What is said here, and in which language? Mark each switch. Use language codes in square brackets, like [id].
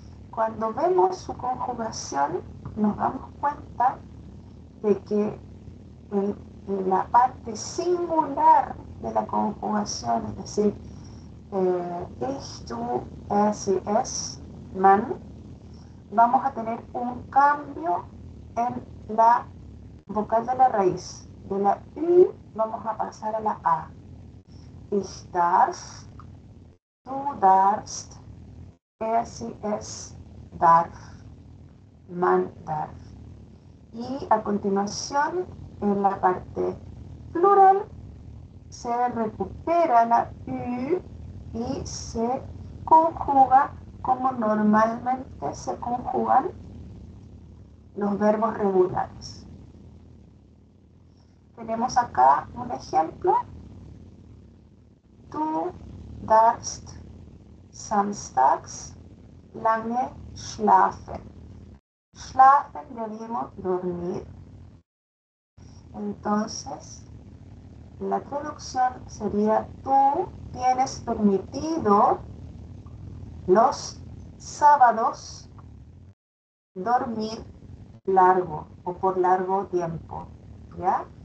[es] Cuando vemos su conjugación, nos damos cuenta de que en la parte singular de la conjugación, es decir, ich, du, sie, es, man, vamos a tener un cambio en la vocal de la raíz. De la U vamos a pasar a la A. [de] Ich darf, du darfst, sie, es darf, man darf. [es] Y a continuación, en la parte plural, se recupera la U y se conjuga como normalmente se conjugan los verbos regulares. Tenemos acá un ejemplo. [de] Du darfst samstags lange schlafen. [es] Schlafen, ya vimos, dormir. Entonces, la traducción sería: tú tienes permitido los sábados dormir largo o por largo tiempo, ¿ya?